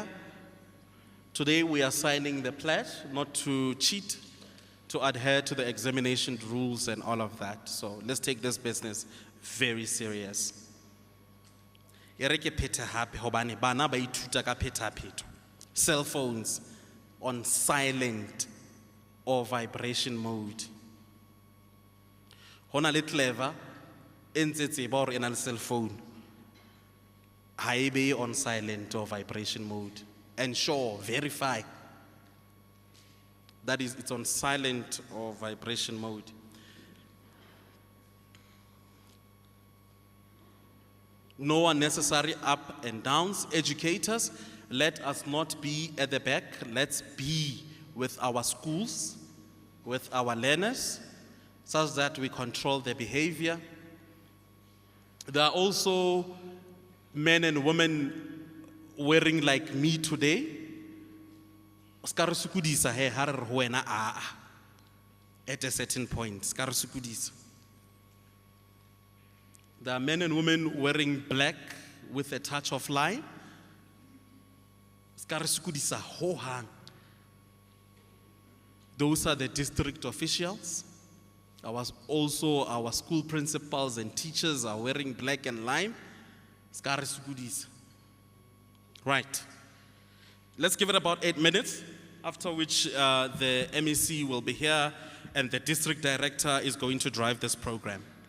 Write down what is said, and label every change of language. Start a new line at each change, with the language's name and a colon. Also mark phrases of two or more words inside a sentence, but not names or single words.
English: Today we are signing the pledge not to cheat, to adhere to the examination rules and all of that. So let's take this business very serious. Cell phones on silent or vibration mode.
Southern Sotho: Hona le clever ntse tseba hore e na le
English: cell phone,
Southern Sotho: ha e be
English: on silent or vibration mode. Ensure, verify that it's on silent or vibration mode. No unnecessary up and downs. Educators, let us not be at the back. Let's be with our schools, with our learners, such that we control their behavior. There are also men and women wearing like me today.
Southern Sotho: Ska re sokodisa he ha re re ho wena
English: at a certain point.
Southern Sotho: Ska re sokodisa.
English: There are men and women wearing black with a touch of lime.
Southern Sotho: Ska re sokodisa ho hang.
English: Those are the district officials. Also, our school principals and teachers are wearing black and lime.
Southern Sotho: Ska re sokodisa.
English: Right. Let's give it about 8 minutes, after which the MEC will be here and the district director is going to drive this program.